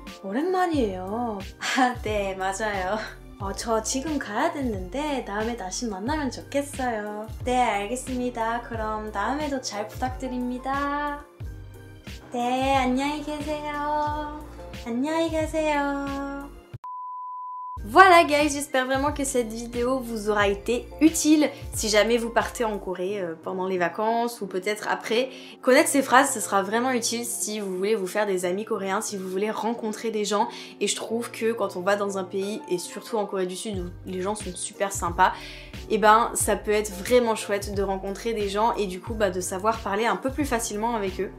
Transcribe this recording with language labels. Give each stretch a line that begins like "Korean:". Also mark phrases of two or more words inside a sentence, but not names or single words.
Korean: 오랜만이에요. 네, 맞아요. 저 지금 가야 됐는데 다음에 다시 만나면 좋겠어요. 네, 알겠습니다. 그럼 다음에도 잘 부탁드립니다. 네, 안녕히 계세요. 안녕히 계세요.
French: Voilà guys, j'espère vraiment que cette vidéo vous aura été utile si jamais vous partez en Corée pendant les vacances ou peut-être après. Connaître ces phrases, ce sera vraiment utile si vous voulez vous faire des amis coréens, si vous voulez rencontrer des gens. Et je trouve que quand on va dans un pays, et surtout en Corée du Sud où les gens sont super sympas, et ben ça peut être vraiment chouette de rencontrer des gens et du coup de savoir parler un peu plus facilement avec eux.